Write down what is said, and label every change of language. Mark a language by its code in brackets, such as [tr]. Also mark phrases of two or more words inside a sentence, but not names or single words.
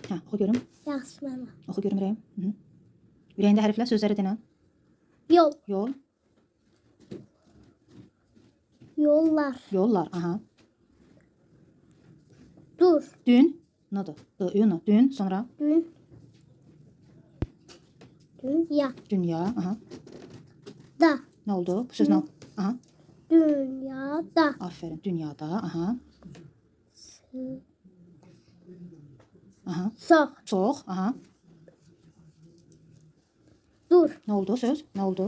[az] Hə, oxu görüm. Yaxşı mama. Oxu görüm ürəyim. Hı. Ürəyində hərflər, sözləri denən. Yol. Yol. Yollar. Yollar. Aha. Dur. Dün. Nədir? Dün. Dün. Sonra. Dün. Dünya. Dünya. Aha. Da. Nə oldu? Bu söz nə oldu? Aha. Dünyada. Aferin. Dünyada. Aha. Aha. Sağ. Çox. Aha. Dur. Nə oldu söz? Nə oldu?